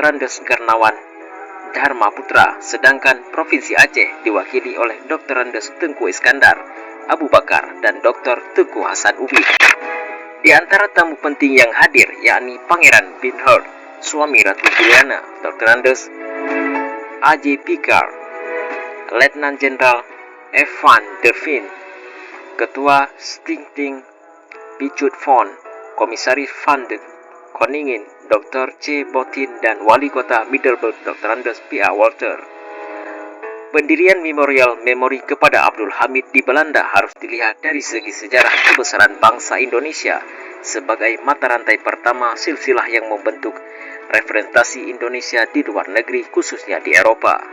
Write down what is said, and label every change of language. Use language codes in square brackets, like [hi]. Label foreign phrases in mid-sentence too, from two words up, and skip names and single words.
[id] Andes Garnawan Dharma Putra, sedangkan Provinsi Aceh diwakili oleh Dr. Andes Tengku Iskandar Abu Bakar dan Dr. Teguh Hasan Ubid. Di antara tamu penting yang hadir yakni Pangeran Binhard, suami Ratu Juliana, Dr. Andes, A.J. Picard, Letnan Jenderal F. van der Veen, Ketua Stichting Pichut Fond, Komisaris [nl] van de Koningin, [id] Dr. C. Botin, dan Wali Kota Middelburg, Dr. Andes P.A. Walter. Pendirian memorial memori kepada Abdul Hamid di Belanda harus dilihat dari segi sejarah kebesaran bangsa Indonesia sebagai mata rantai pertama silsilah yang membentuk representasi Indonesia di luar negeri, khususnya di Eropa.